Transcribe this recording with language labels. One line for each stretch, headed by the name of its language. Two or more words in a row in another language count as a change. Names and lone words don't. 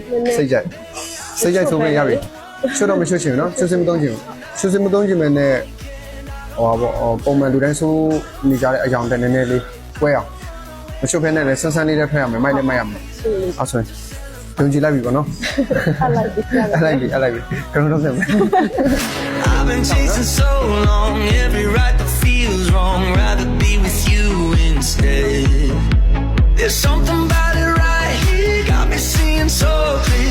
Burmese: စိတ်ကြိုက်ဆုံးပြရပြီချွတ်တော့မချွတ်ချင်ဘူးနော်ချွတ်စင်မသုံးချင်ဘူးချွတ်စင်မသုံးချင်မဲ့နဲ့ဟောပုံမှန်လူတိုင်းဆိုနေကြတဲ့အယောင်တန်းနည်းနည်းလေးကွဲအောင်မချွတ်ဖဲနဲ့လည်းဆန်းဆန်းလေးနဲ့ထွက်ရမယ်မိုက်နဲ့မိုက်ရမယ်အဲ့ဆိုရင်ယုံကြည်လိုက်ပြီပေါ့နော် အလိုက်ပြီ ကတော့ဆက်မယ်
English: I've been chasing so long, every right that feels wrong. Rather be with you instead. There's something about it right here, got me seeing so